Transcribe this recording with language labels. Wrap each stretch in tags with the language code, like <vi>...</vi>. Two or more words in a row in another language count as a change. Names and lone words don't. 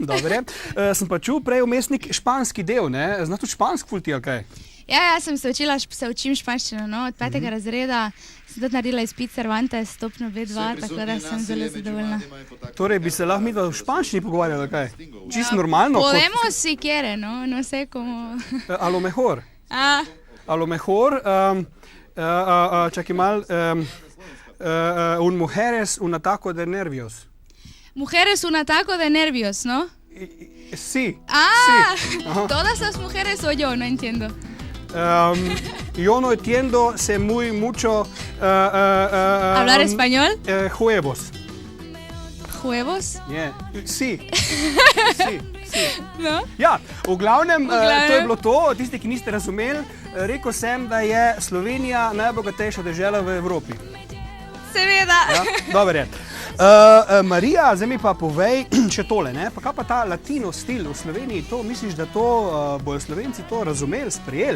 <sl>Dobre, sem pa čul prej vmesnik španski del, ne? Znaš tudi špansk ful ti, ali kaj? Ja, sem se učim španščino, no, od 5. razreda sem tudi naredila izpit Cervantes, stopnjo B2, tako da sem zelo zadovoljna. Torej, bi se lahko mi v španščini pogovarjali, kaj? Čisto normalno?</sl> <es>Podemos si quiere, no sé como... A lo mejor,</es> <sl>čakaj mal,</sl> <es>Un mujeres un ataco de nervios. Mujeres un ataco de nervios, ¿no? Sí. Ah, sí. ¿todas las mujeres o yo? No entiendo. Yo no entiendo, sé muy mucho... ¿Hablar español? Huevos. ¿Huevos? Yeah. Sí. Sí. No?</es> <sl>Ja, v glavnem, to je bilo to. Tisti, ki niste razumeli, rekel sem, da je Slovenija najbogatejša dežela v Evropi. Seveda. Ja? Dober je. Marija, zdaj mi pa povej še tole, ne? Pa kaj pa ta latino stil v Sloveniji, to misliš, da to bojo Slovenci to razumeli, sprejeli?</sl>